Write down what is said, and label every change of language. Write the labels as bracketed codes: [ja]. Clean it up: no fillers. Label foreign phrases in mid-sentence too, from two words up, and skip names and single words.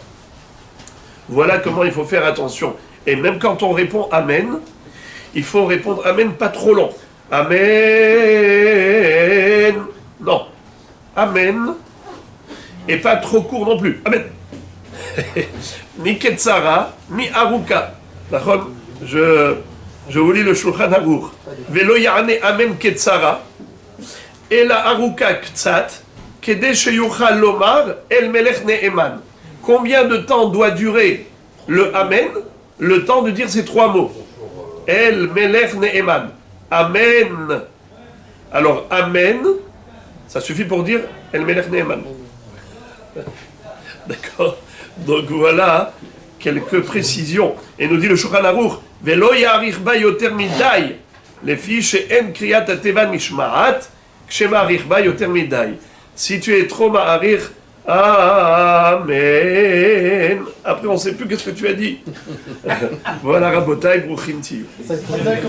[fr] Voilà comment il faut faire attention. Et même quand on répond Amen, il faut répondre Amen pas trop long. Amen. Non. Amen. Et pas trop court non plus. Amen. Ni Ketsara, ni Aruka. D'accord? Je vous lis le Shulchan Aruch. [he] ולא יענה אמן קצרה. Et לא ארוכה קצת. כדי שיוכל לומר אל מלך נאמן. [fr] Combien de temps doit durer le Amen? Le temps de dire ces trois mots. [he] אל מלך נאמן. [fr] Amen. Alors, Amen, ça suffit pour dire [he] אל מלך נאמן. [fr] D'accord. Donc voilà quelques précisions. Et nous dit le Shulchan Aruch, [he] ולא יאריך בו יותר מדי, לפי שאין קריאת התבה משמעת, כשמאריך בו יותר מדי. [fr] Si tu es trop ma'arich, Amen. Après, on ne sait plus qu'est-ce que tu as dit. Voilà, [he] רבותי, ברוכים תהיו.